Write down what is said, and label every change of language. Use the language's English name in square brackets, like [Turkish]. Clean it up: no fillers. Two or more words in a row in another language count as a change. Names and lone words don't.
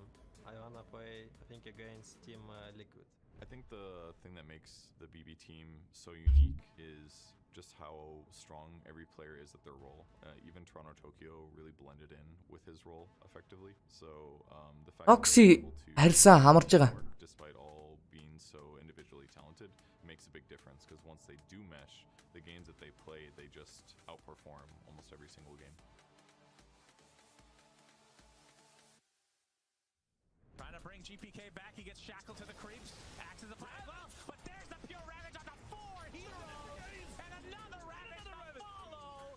[English] I wanna play, I think, against team Liquid. I think the thing that makes the BB team so unique is just how strong every player is at their role. Even Toronto Tokyo really blended in with his role effectively. So the fact [Mongolian] Noxy харьсан хамарж байгаа. [English] despite all being so individually talented makes a big difference because once they do mesh, the games that they play, they just outperform almost every single game. Trying to bring GPK back, he gets shackled to the creeps, acts as a fire well, but there's the pure ravage on the 4 heroes, and another ravage to follow.